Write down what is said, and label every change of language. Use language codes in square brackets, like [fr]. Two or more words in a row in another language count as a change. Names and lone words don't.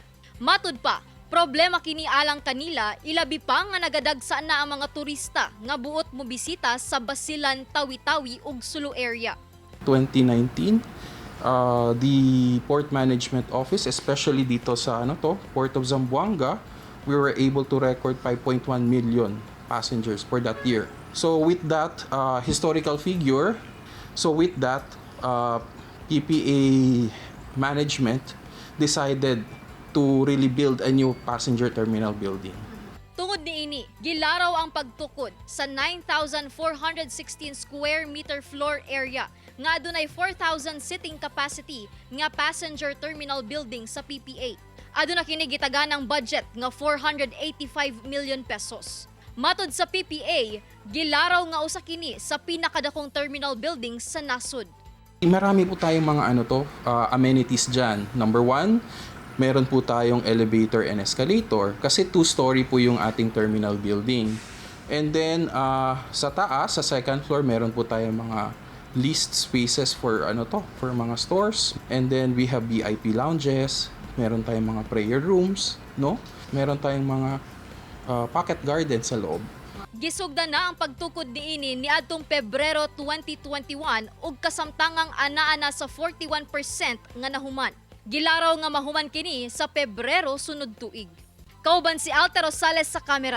[ceb] Matud pa, problema kini alang kanila ilabi pa nga nagadagsa na ang mga turista nga buot mo bisita sa Basilan, Tawi-Tawi ug Sulu area. [en] 2019, the Port Management Office, especially [tl] dito sa [en] Port of Zamboanga, we were able to record 5.1 million passengers for that year. So with that historical figure, PPA management decided to really build a new passenger terminal building. [ceb] Tungod niini, gilaraw ang pagtukod sa 9,416 [en] square meter floor area [ceb] nga adunay 4,000 [en] seating capacity [ceb] nga [en] passenger terminal building [ceb] sa PPA. Aduna kini gitaganang budget nga 485 million pesos. Matud sa PPA, gilaraw nga usa kini sa pinakadakong terminal building sa nasud. [tl] Marami po tayong mga amenities dyan. Number 1, meron po tayong [en] elevator and escalator [tl] kasi 2-story po yung ating [en] terminal building. And then [tl] sa taas, sa [en] second floor, [tl] meron po tayong mga [en] leased spaces for for [tl] mga stores. [en] And then we have VIP lounges, [tl] meron tayong mga [en] prayer rooms, [tl] Meron tayong mga [en] pocket garden [tl] sa loob. [ceb] Gisugdan na ang pagtukod niini niadtong Pebrero 2021 ug kasamtangang anaa na sa 41% nga nahuman. Gilaraw nga mahuman kini sa Pebrero sunod tuig. Kauban si Alter Rosales sa kamera.